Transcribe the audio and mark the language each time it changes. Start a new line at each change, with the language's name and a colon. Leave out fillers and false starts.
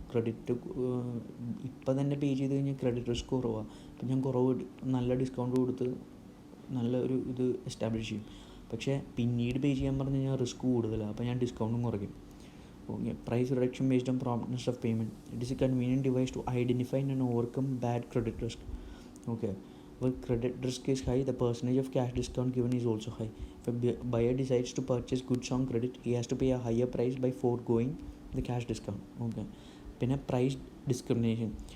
Malayalam: Credit ഇപ്പം തന്നെ പേ ചെയ്ത് കഴിഞ്ഞാൽ ക്രെഡിറ്റ് റിസ്ക് കുറവാണ്, അപ്പം ഞാൻ നല്ല ഡിസ്കൗണ്ട് കൊടുത്ത് നല്ല ഒരു ഇത് എസ്റ്റാബ്ലിഷ് ചെയ്യും. പക്ഷേ പിന്നീട് പേ ചെയ്യാൻ പറഞ്ഞു കഴിഞ്ഞാൽ റിസ്ക് കൂടുതലാണ്, അപ്പോൾ ഞാൻ ഡിസ്കൗണ്ടും കുറയ്ക്കും.
English: Okay, price reduction based on promptness of payment. It is a convenient device to identify and overcome bad credit risk. Okay, where credit risk is high, the percentage of cash discount given is also high. If a buyer decides to purchase goods on credit, he has to pay a higher price by foregoing the cash discount.
Malayalam: Okay, പിന്നെ price discrimination.